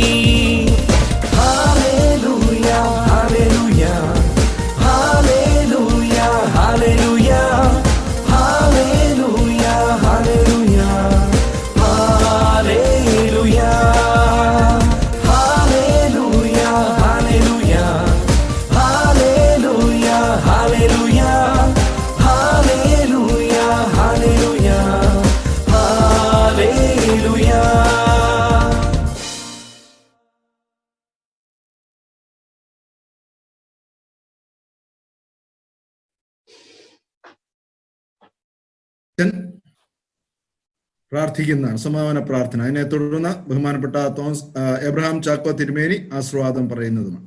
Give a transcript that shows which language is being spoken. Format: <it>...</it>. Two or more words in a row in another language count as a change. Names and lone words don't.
<ml>हालेलुया हालेलुया हालेलुया हालेलुया हालेलुया हालेलुया हालेलुया हालेलुया हालेलुया हालेलुया हालेलुया हालेलुया हालेलुया हालेलुया. പ്രാർത്ഥിക്കുന്നതാണ് സമാപന പ്രാർത്ഥന. അതിനെ തുടർന്ന് ബഹുമാനപ്പെട്ട തോമസ് എബ്രഹാം ചാക്കോ തിരുമേനി ആശീർവാദം പറയുന്നതുമാണ്.</ml>